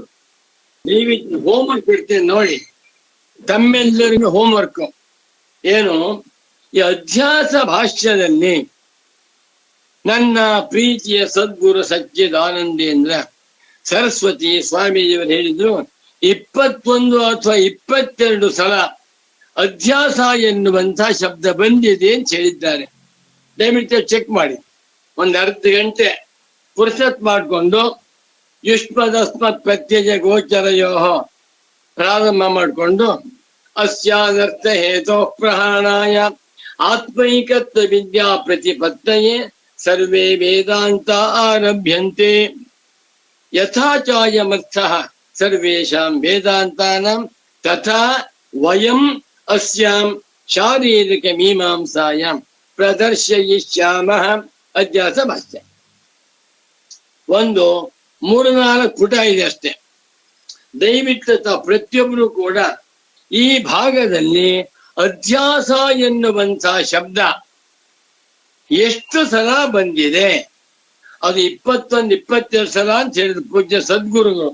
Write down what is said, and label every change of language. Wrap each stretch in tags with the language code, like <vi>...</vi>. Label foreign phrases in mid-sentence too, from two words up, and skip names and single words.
<kn>ದಯವಿಟ್ಟು ಹೋಮ್ವರ್ಕ್ ಬಿಡ್ತೇನೆ ನೋಡಿ, ತಮ್ಮೆಲ್ಲರಿಗೂ ಹೋಮ್ವರ್ಕ್ ಏನು, ಈ ಅಧ್ಯಾಸ ಭಾಷ್ಯದಲ್ಲಿ ನನ್ನ ಪ್ರೀತಿಯ ಸದ್ಗುರು ಸಚ್ಚಿದಾನಂದೇಂದ್ರ ಸರಸ್ವತಿ ಸ್ವಾಮೀಜಿಯವರು ಹೇಳಿದ್ರು 21 ಅಥವಾ 22 ಸಲ ಅಧ್ಯಾಸ ಎನ್ನುವಂತ ಶಬ್ದ ಬಂದಿದೆ ಅಂತ ಹೇಳಿದ್ದಾರೆ. ದಯವಿಟ್ಟು ಚೆಕ್ ಮಾಡಿ. ಒಂದು ಅರ್ಧ ಗಂಟೆ ಪುರುಷತ್ ಮಾಡಿಕೊಂಡು</kn> <sa>ಯುಷ್ಮದಸ್ಮತ್ ಪ್ರತ್ಯಯ ಗೋಚರಯೋ</sa> <kn>ಪ್ರಾರಂಭ ಮಾಡಿಕೊಂಡು</kn> <sa>ಅಸ್ಯಾನರ್ಥ ಹೇತೋ ಪ್ರಹಾಣಾಯ ಆತ್ಮೈಕತ್ವ ವಿದ್ಯಾ ಪ್ರತಿಪತ್ತಯೇ ಸರ್ವೇ ವೇದಾಂತ ಆರಭ್ಯಂತೆ ಯಥಾಚಾಯಮರ್ಥಃ ಸರ್ವೇಷಾಂ ವೇದಾಂತಾನಾಂ ತಥಾ ವಯಂ ಅಸ್ಯಾಂ ಶಾರೀರಿಕ ಮೀಮಾಂಸಾಯಾಂ ಪ್ರದರ್ಶಯಿಷ್ಯಾಮಃ.</sa> <kn>ಅಧ್ಯಾಸ ಭಾಷ್ಯ ಒಂದು 3-4 ಪುಟ ಇದೆ ಅಷ್ಟೇ. ದಯವಿಟ್ಟು ಪ್ರತಿಯೊಬ್ಬರು ಕೂಡ ಈ ಭಾಗದಲ್ಲಿ ಅಧ್ಯಾಸ ಎನ್ನುವಂತ ಶಬ್ದ ಎಷ್ಟು ಸಲ ಬಂದಿದೆ, ಅದು 21-22 ಸಲ ಅಂತ ಹೇಳಿದ್ರು ಪೂಜ್ಯ ಸದ್ಗುರುಗಳು.</kn>